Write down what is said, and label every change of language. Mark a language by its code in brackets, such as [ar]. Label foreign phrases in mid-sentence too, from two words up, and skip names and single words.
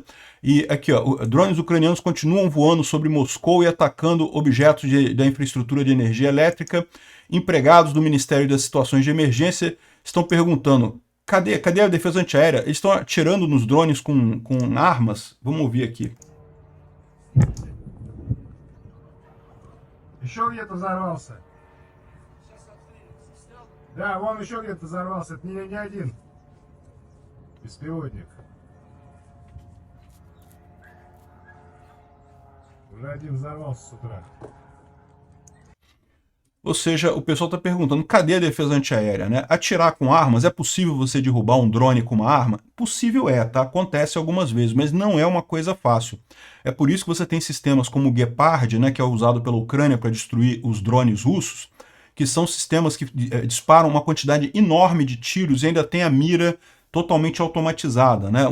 [pt] E aqui, ó, drones ucranianos continuam voando sobre Moscou e atacando objetos da infraestrutura de energia elétrica. Empregados do Ministério das Situações de Emergência estão perguntando, cadê a defesa antiaérea? Eles estão atirando nos drones com armas? Vamos ouvir aqui. [ru] Еще где-то взорвался. Да, вон еще где-то взорвался. Это не один беспилотник. Уже один взорвался с утра. [pt] Ou seja, o pessoal está perguntando, cadê a defesa antiaérea, né? Atirar com armas, é possível você derrubar um drone com uma arma? Possível tá? Acontece algumas vezes, mas não é uma coisa fácil. É por isso que você tem sistemas como o Gepard, né, que é usado pela Ucrânia para destruir os drones russos, que são sistemas que disparam uma quantidade enorme de tiros e ainda tem a mira totalmente automatizada, né?